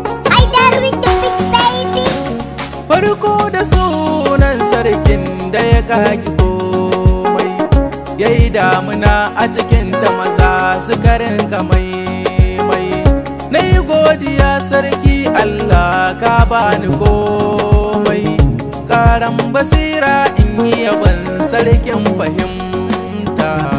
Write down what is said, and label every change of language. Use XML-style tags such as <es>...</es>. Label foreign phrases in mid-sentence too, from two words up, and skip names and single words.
<en>Haidar with the big baby.</en> <ha>Farko da sunan sarkin da ya kaki komai, ya yi damuna a cikin ta maza su karin maimai. Na yi godiya sarki Allah ka bani komai, ƙaran basira in yi yaban sarkin fahimta.</ha>